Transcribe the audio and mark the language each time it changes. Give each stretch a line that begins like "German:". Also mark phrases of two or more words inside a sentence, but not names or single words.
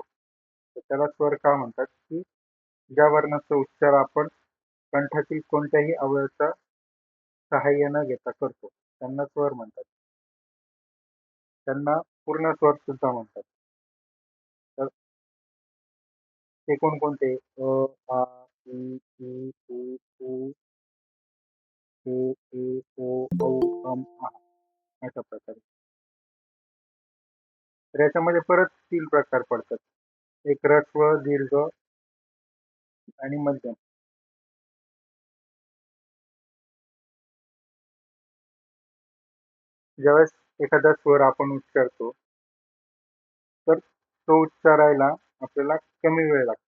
Marathi: तर त्याला स्वर का म्हणतात की ज्या वर्णाचा उच्चार आपण कंठातील कोणत्याही अवयवाचा सहाय्य न घेता करतो त्यांना स्वर म्हणतात. त्यांना पूर्ण स्वर सुद्धा म्हणतात. तर ते कोणकोणते? अ, आ, इ, ई, उ, ऊ, ए, ए, ओ, औ, आ. अशा प्रकारे. तर याच्यामध्ये परत 3 प्रकार पडतात. एक ऱ्हस्व, दीर्घ आणि मध्यम. ज्यावेळेस एखादा स्वर आपण उच्चारतो तर तो उच्चारायला आपल्याला कमी वेळ लागतो.